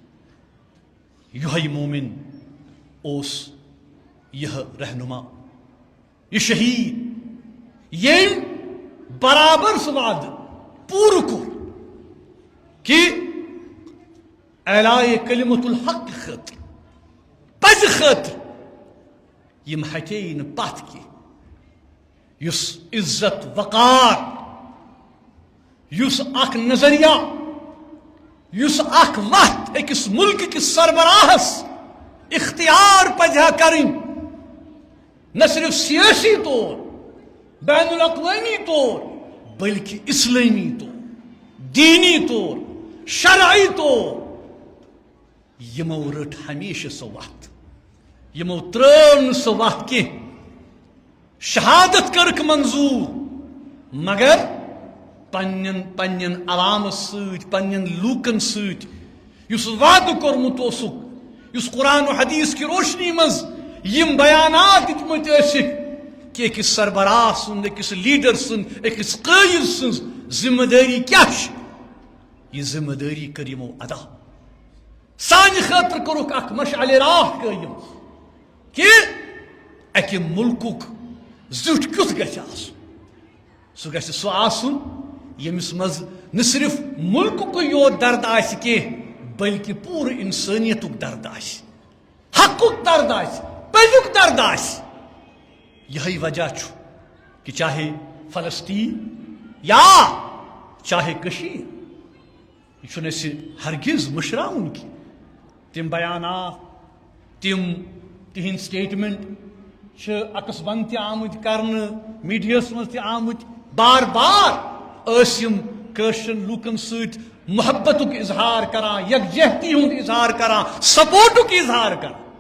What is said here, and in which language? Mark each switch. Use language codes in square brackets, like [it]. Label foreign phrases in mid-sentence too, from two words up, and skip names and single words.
[ks] یہوے مومن اوس یہ رہنما، یہ شہید ییٚمۍ برابر سُہ وعدٕ پوٗرٕ کوٚر کہ اعلائے کلمت الحق خٲطرٕ پزِ خٲطرٕ یِم ہٹے نہٕ پتھ کینٛہہ. یُس عزت وقار، یُس اکھ نظریہ، یُس اکھ وتھ أکِس ملکہٕ کِس سربراہس اختیار پزِ ہا کرٕنۍ، نہ صرف سیاسی طور بین الاقوامی طور بلکہ اسلامی طور دینی طور شرعی طور. یمو رٹ ہمیشہ سۄ وتھ، یمو ترٲو نہٕ سۄ وتھ کینٛہہ. شہادت کٔرٕکھ منظوٗر مگر پننٮ۪ن عوامس سۭتۍ پننٮ۪ن لوٗکن سۭتۍ یُس وعدٕ کوٚرمُت اوسُکھ، یُس [ur] قرآن و حدیث کی روشنی [ks] منٛز یم بیانات دِتمٕتۍ ٲسِکھ کہ أکِس سربراہ سُنٛد، أکِس لیڈر سٕنٛز، أکِس قٲیِد سٕنٛز ذمہٕ دٲری کیٛاہ چھِ، یہ ذمہ دٲری کٔر یِمو ادا. سانہِ خٲطرٕ کوٚرُکھ اکھ مشعلِ راہ قٲیِم کہ اکہِ مُلکُک زیُٹھ کیُتھ گژھِ آسُن. سُہ گژھِ سُہ آسُن ییٚمِس منٛز نہ صرف مُلکُکُے یوت درد آسہِ کینٛہہ بلکہ پوٗرٕ اِنسٲنیتُک درد آسہِ، حقُک درد آسہِ، پٔزیُک درد آسہِ. یہی وجہ چھُ کہ چاہے فلسطین یا چاہے کشیر، یہ چھُنہٕ اَسہِ ہرگز مٔشراوُن کینٛہہ. تِم بیانات، تِم تِہنٛدۍ سٹیٹمنٹ چھِ عکس بند تہِ آمٕتۍ کرنہٕ، میڈیاہس منٛز تہِ آمٕتۍ. بار بار ٲسۍ یِم کٲشرٮ۪ن لوٗکن سۭتۍ محبتُک اظہار کران، یکجہتی ہُنٛد اظہار کران، سپورٹُک اظہار کران.